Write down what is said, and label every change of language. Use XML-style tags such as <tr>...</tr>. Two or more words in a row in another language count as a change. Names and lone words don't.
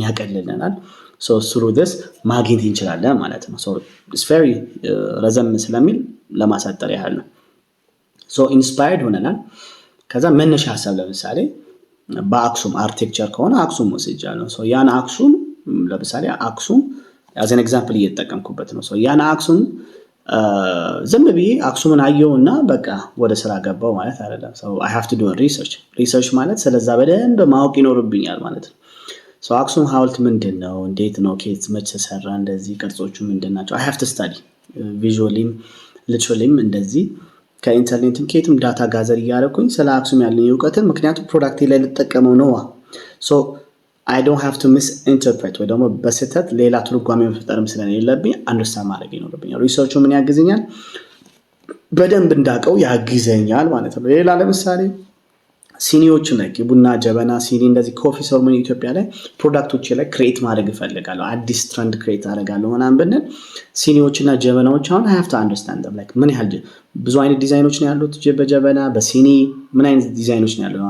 <am>ያቀልልናል።</am> <en>so through this</en> <am>ማግኘት እንችላለን ማለት ነው።</am> <en>so it's very</en> <am>ረዘም ስለሚል ለማሳጠር ያህል ነው። ሶ ኢንስፓየርድ ሆነናል። ከዛ መነሻ ሀሳብ ለምሳሌ በአክሱም አርኪቴክቸር ከሆነ አክሱም ወስጃለሁ። ሶ ያን አክሱም ለምሳሌ አክሱም</am> <en>as an example</en> <am>እየተጠቀምኩበት ነው። ሶ ያን አክሱም ዝም ብዬ አክሱምን አየውና በቃ ወደ ስራ ገባው ማለት አይደለም። ሶ</am> <en>I have to do research</en> <am>ማለት ስለዛ በደንብ ማወቅ ይኖርብኛል ማለት ነው። ሶ አክሱም ሐውልት ምንድነው? እንዴት ነው? ከየት መቼ ተሰራ? እንደዚህ ቅርጾቹ ምንድናቸው?</am> <en>I have to study visually literally</en> <am>እንደዚህ ከኢንተርኔትም ከየትም ዳታ ጋዘር እያደረኩኝ ስለ አክሱም ያለኝ እውቀትን ምክንያቱም ፕሮዳክቴ ላይ ልጠቀመው ነዋ።</am> <en>so I don't have to misinterpret</en> <am>ወይ ደግሞ በስህተት ሌላ ትርጓሜ መፍጠርም ስለሌለብኝ አንደርስታንድ ማድረግ ይኖርብኛል። ሪሰርቹ ምን ያግዘኛል? በደንብ እንዳውቀው ያግዘኛል ማለት ነው። ሌላ ለምሳሌ ሲኒዎችን ላይ ቡና፣ ጀበና፣ ሲኒ እንደዚህ</am> <en>coffee ceremony</en> <am>ኢትዮጵያ ላይ ፕሮዳክቶች ላይ ክሬት ማድረግ እፈልጋለሁ። አዲስ ትረንድ ክሬት አደርጋለሁ ምናምን ብንል ሲኒዎችና ጀበናዎች አሁን</am> <en>have to understand like</en> <am>ምን ያህል ብዙ አይነት ዲዛይኖች ነው ያሉት። በጀበና በሲኒ ምን አይነት ዲዛይኖች ነው ያሉት?</am>